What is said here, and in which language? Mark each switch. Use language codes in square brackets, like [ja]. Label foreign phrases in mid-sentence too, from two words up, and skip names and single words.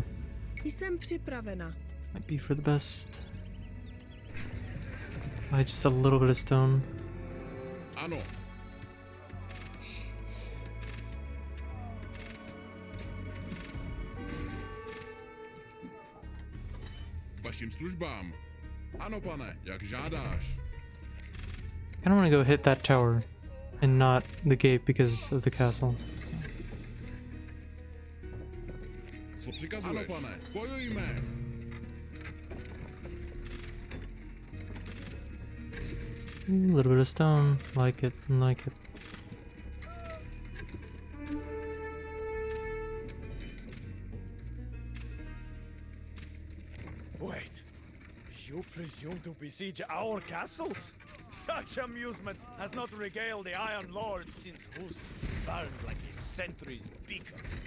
[cs] Jsem připravena. [en] Might be for the best. Just a little bit of stone. [cs] Ano. Vašim službám. Ano, pane, jak žádáš. [en] I don't want to go hit that tower and not the gate because of the castle. So. [cs] Co přikazuješ? Ano, pane, bojujme. [en] A little bit of stone. Like it. Wait, you presume to besiege our castles? Such amusement has not regaled the Iron Lord since Hus burned like a century's beacon.